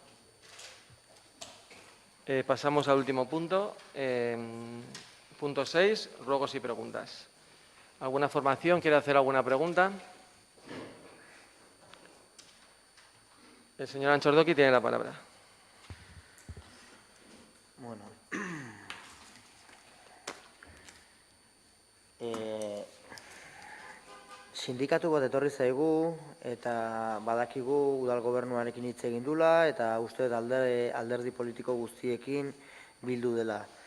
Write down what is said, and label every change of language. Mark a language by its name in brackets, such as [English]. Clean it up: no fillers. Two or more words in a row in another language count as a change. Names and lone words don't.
[Spanish] Pasamos al último punto. Punto 6, ruegos y preguntas. ¿Alguna formación quiere hacer alguna pregunta? El señor Anchordoki tiene la palabra. Bueno. [Basque] Sindikatu bat etorri zaigu eta badakigu udal gobernuarekin hitz egin dula eta uste dut alderdi politiko guztiekin bildu dela.